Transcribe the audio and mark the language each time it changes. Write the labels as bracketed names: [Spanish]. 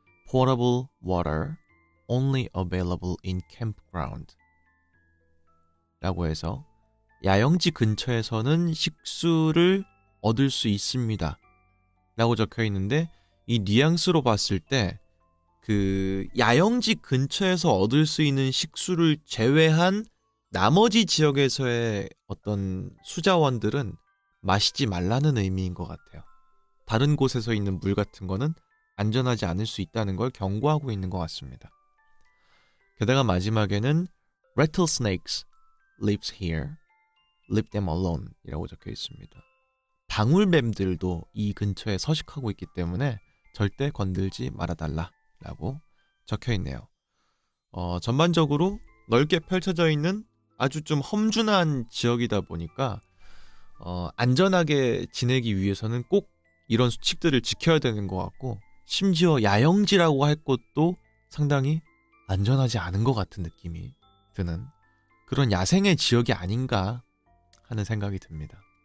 [English] Potable water only available in campground [Korean] 라고 해서 야영지 근처에서는 식수를 얻을 수 있습니다 라고 적혀 있는데, 이 뉘앙스로 봤을 때 그 야영지 근처에서 얻을 수 있는 식수를 제외한 나머지 지역에서의 어떤 수자원들은 마시지 말라는 의미인 것 같아요. 다른 곳에서 있는 물 같은 거는 안전하지 않을 수 있다는 걸 경고하고 있는 것 같습니다. 게다가 마지막에는 [English] Rattlesnakes lives here, leave them alone [Korean] 이라고 적혀 있습니다. 방울뱀들도 이 근처에 서식하고 있기 때문에 절대 건들지 말아달라 라고 적혀 있네요. 전반적으로 넓게 펼쳐져 있는 아주 좀 험준한 지역이다 보니까 안전하게 지내기 위해서는 꼭 이런 수칙들을 지켜야 되는 것 같고, 심지어 야영지라고 할 것도 상당히 안전하지 않은 것 같은 느낌이 드는 그런 야생의 지역이 아닌가 하는 생각이 듭니다.